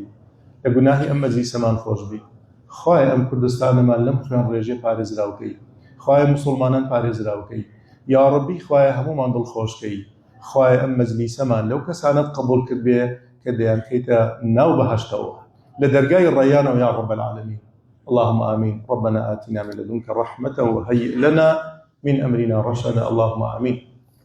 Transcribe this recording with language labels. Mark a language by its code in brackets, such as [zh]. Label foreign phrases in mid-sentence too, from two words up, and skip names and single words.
[ckb] لە گوناهی ئەم مەجلیسەمان خۆش بی خوایە ئەم کوردستانەمان لەم خوێن ڕێژێ پارێزراوکەی خوایە موسڵمانان پارێزراوکەی یا ڕەبی خوایە هەموومان دڵخۆشکەی خوایە ئەم مەجلیسەمان لەو کەسانت قبوڵ کرد بێ کە دەیان کەیتە ناو بەهەشتەوە لە دەرگای ڕەیانەوە [ar] یا رب العالمین اللهم آمين ربنا آتنا من لدنك رحمة وهيئ لنا من أمرنا رشدا اللهم آمين